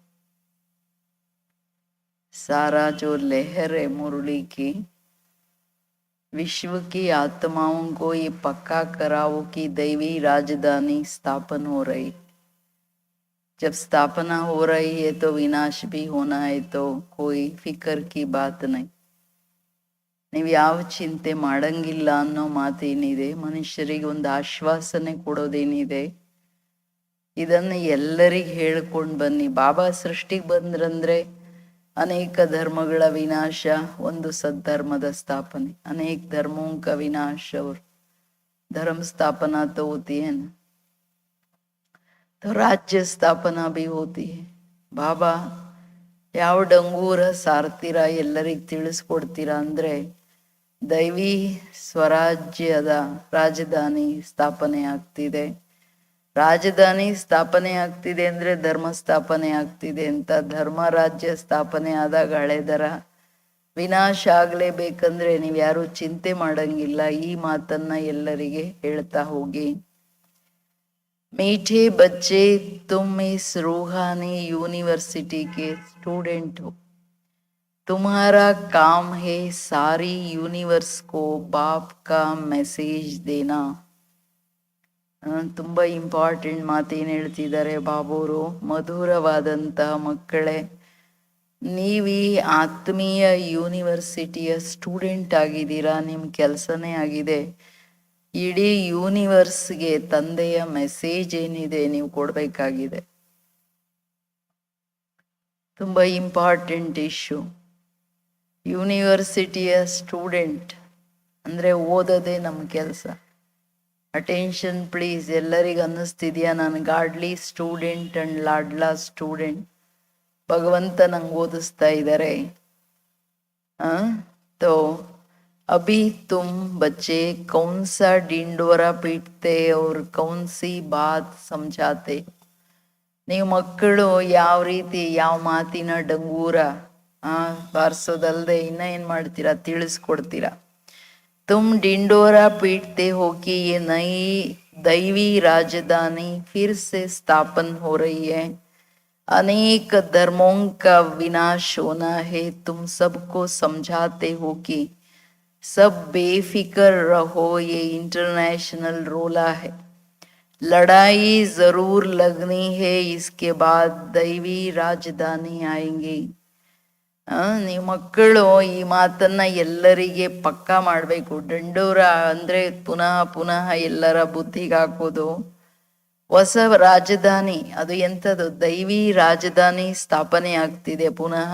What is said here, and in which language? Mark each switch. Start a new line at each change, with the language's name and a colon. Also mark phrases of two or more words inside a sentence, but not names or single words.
Hindi: सारा जो लहर है मुरली की, विश्व की आत्माओं को ये पक्का कराओ कि दैवी राजधानी स्थापन हो रही। जब स्थापना हो रही है तो विनाश भी होना है, तो कोई फिक्र की बात नहीं।
Kannada: ನೀವು ಯಾವ ಚಿಂತೆ ಮಾಡಂಗಿಲ್ಲ ಅನ್ನೋ ಮಾತೇನಿದೆ, ಮನುಷ್ಯರಿಗೆ ಒಂದು ಆಶ್ವಾಸನೆ ಕೊಡೋದೇನಿದೆ, ಇದನ್ನು ಎಲ್ಲರಿಗೆ ಹೇಳ್ಕೊಂಡು ಬನ್ನಿ. ಬಾಬಾ ಸೃಷ್ಟಿಗೆ ಬಂದ್ರಂದ್ರೆ ಅನೇಕ ಧರ್ಮಗಳ ವಿನಾಶ, ಒಂದು ಸದ್ಧರ್ಮದ ಸ್ಥಾಪನೆ।
Hindi: ಅನೇಕ धर्मों का विनाश और धर्म स्थापना तो होती है ना, तो राज्य स्थापना भी होती है।
Kannada: ಬಾಬಾ ಯಾವ ಡಂಗೂರ ಸಾರ್ತೀರಾ, ಎಲ್ಲರಿಗೆ ತಿಳಿಸ್ಕೊಡ್ತೀರಾ ಅಂದ್ರೆ ದೈವಿ ಸ್ವರಾಜ್ಯದ ರಾಜಧಾನಿ ಸ್ಥಾಪನೆ ಆಗ್ತಿದೆ। ರಾಜಧಾನಿ ಸ್ಥಾಪನೆ ಆಗ್ತಿದೆ ಅಂದ್ರೆ ಧರ್ಮ ಸ್ಥಾಪನೆ ಆಗ್ತಿದೆ ಅಂತ। ಧರ್ಮ ರಾಜ್ಯ ಸ್ಥಾಪನೆ ಆದಾಗ ಹಳೆದರ ವಿನಾಶ ಆಗ್ಲೇಬೇಕಂದ್ರೆ ನೀವು ಯಾರು ಚಿಂತೆ ಮಾಡಂಗಿಲ್ಲ। ಈ ಮಾತನ್ನ ಎಲ್ಲರಿಗೆ ಹೇಳ್ತಾ ಹೋಗಿ।
Hindi: मीठे बच्चे, तुम इस रूहानी यूनिवर्सिटी के स्टूडेंट हो। तुम्हारा काम है सारी यूनिवर्स को बाप का मैसेज देना।
Kannada: ತುಂಬಾ ಇಂಪಾರ್ಟೆಂಟ್ ಮಾತೇನು ಹೇಳ್ತಿದ್ದಾರೆ ಬಾಬೋರು, ಮಧುರವಾದಂತ ಮಕ್ಕಳೇ, ನೀವೀ ಆತ್ಮೀಯ ಯೂನಿವರ್ಸಿಟಿಯ ಸ್ಟೂಡೆಂಟ್ ಆಗಿದ್ದೀರಾ। ನಿಮ್ಮ ಕೆಲಸನೇ ಆಗಿದೆ ಇಡೀ ಯೂನಿವರ್ಸ್ಗೆ ತಂದೆಯ ಮೆಸೇಜ್ ಏನಿದೆ ನೀವು ಕೊಡಬೇಕಾಗಿದೆ। ತುಂಬಾ
English: important issue.
Kannada: ಯೂನಿವರ್ಸಿಟಿಯ ಸ್ಟೂಡೆಂಟ್ ಅಂದ್ರೆ ಓದೋದೇ ನಮ್ಮ ಕೆಲಸ।
English: attention please.
Kannada: ಎಲ್ಲರಿಗೂ ಅನ್ನಿಸ್ತಿದ್ಯಾ ನಾನು
English: godly student and
Kannada: ಲಾಡ್ಲಾ ಸ್ಟೂಡೆಂಟ್, ಭಗವಂತ ನಂಗೆ ಓದಿಸ್ತಾ ಇದ್ದಾರೆ।
Hindi: तो अभी तुम बच्चे कौन सा डिंडोरा पीटते और कौन सी बात समझाते।
Kannada: ನೀವು ಮಕ್ಕಳು ಯಾವ ರೀತಿ ಯಾವ ಮಾತಿನ ಡಂಗೂರ ಬಾರಿಸೋದಲ್ದೆ ಇನ್ನ ಏನ್ ಮಾಡ್ತೀರಾ, ತಿಳಿಸ್ಕೊಡ್ತೀರಾ।
Hindi: तुम डिंडोरा पीटते हो कि ये नई दैवी राजधानी फिर से स्थापन हो रही है, अनेक धर्मों का विनाश होना है। तुम सबको समझाते हो कि सब बेफिक्र रहो, ये इंटरनेशनल रोला है, लड़ाई जरूर लगनी है, इसके बाद दैवी राजधानी आएंगी।
Kannada: ನೀವು ಮಕ್ಕಳು ಈ ಮಾತನ್ನ ಎಲ್ಲರಿಗೆ ಪಕ್ಕಾ ಮಾಡಬೇಕು। ದಂಡೋರ ಅಂದ್ರೆ ಪುನಃ ಪುನಃ ಎಲ್ಲರ ಬುದ್ಧಿಗೆ ಹಾಕೋದು। ಹೊಸ ರಾಜಧಾನಿ ಅದು ಎಂಥದ್ದು, ದೈವಿ ರಾಜಧಾನಿ ಸ್ಥಾಪನೆ ಆಗ್ತಿದೆ ಪುನಃ।